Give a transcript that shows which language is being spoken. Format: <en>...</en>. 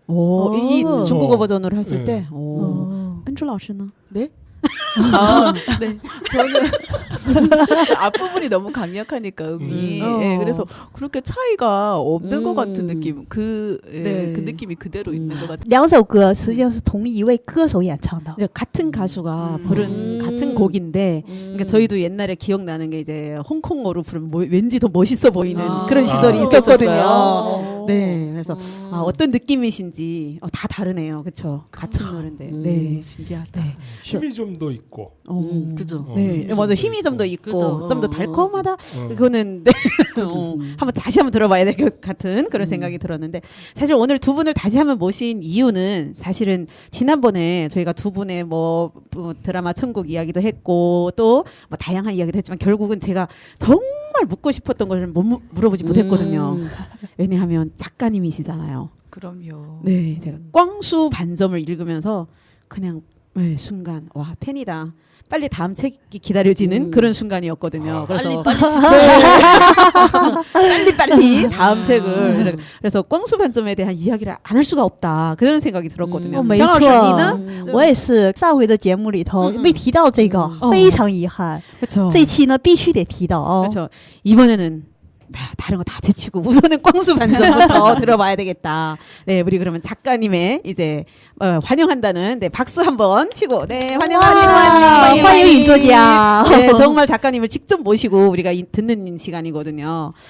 <ko>오, 이 중국어 버전으로 했을 네. 때. 오. 펜줄 라오스는? 네? 네. 저는 앞부분이 너무 강력하니까 음이 예, 그래서 그렇게 차이가 없는 것 같은 느낌 네. 그 느낌이 그대로 있는 것 같아요.</ko> <zh>两首歌实际上是同一位歌手演唱的。</zh> <ko>이제 같은 가수가 부른 같은 곡인데, 그러니까 저희도 옛날에 기억나는 게 이제 홍콩어로 부르면 왠지 더 멋있어 보이는 그런 시절이 있었거든요. 네, 그래서 어떤 느낌이신지 다 다르네요, 그렇죠? 같은 노래인데. 네, 신기하다. 네. 힘이 좀 더 있고. 그죠. 네, 맞아. 힘이 좀 더 있고 그죠. 좀 더 달콤하다. 그거는 네. 한번 다시 한번 들어봐야 될 것 같은 그런 생각이 들었는데, 사실 오늘 두 분을 다시 한번 모신 이유는 사실은 지난번에 저희가 두 분의 뭐 드라마 천국 이야기도 했고 또 뭐 다양한 이야기도 했지만 결국은 제가 정말 묻고 싶었던 것을 물어보지 못했거든요. 왜냐하면 작가님이시잖아요. 그럼요. 네, 제가 꽝수 반점을 읽으면서 그냥 네, 순간 와 팬이다. 빨리 다음 책이 기다려지는 그런 순간이었거든요. 그래서 빨리 다음 책을 그래서 꽝수 반점에 대한 이야기를 안 할 수가 없다. 그런 생각이 들었거든요.</ko> <zh>没梁老师你呢？错，我也是上回的节目里头没提到这个，非常遗憾。</zh> <ko>그렇죠.</ko> <zh>这一期呢必须得提到哦。</zh> <ko>그렇죠. 이번에는 다른 거 다 제치고 우선은 꽝수 반점부터 들어봐야 되겠다. 네, 우리 그러면 작가님의 이제 환영한다는 박수 한번 치고 네 환영합니다.</ko> <zh>欢迎尹作家。</zh> <ko>네, 정말 작가님을 직접 모시고 우리가 듣는 시간이거든요.</ko>